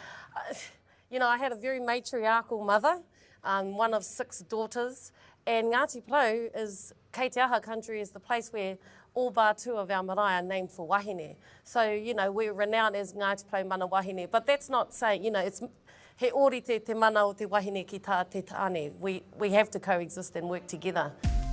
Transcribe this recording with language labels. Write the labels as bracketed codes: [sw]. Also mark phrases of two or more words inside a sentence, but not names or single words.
[en] I had a very matriarchal mother, one of 6 daughters, and Ngāti Porou is, Kei Te Aha country is the place where all bar 2 of our marae are named for wahine. So, we're renowned as Ngāti Porou [mi] mana wahine, [en] but that's not saying, it's [mi] he ori te mana o te wahine ki tā te tāne. [en] We have to coexist and work together.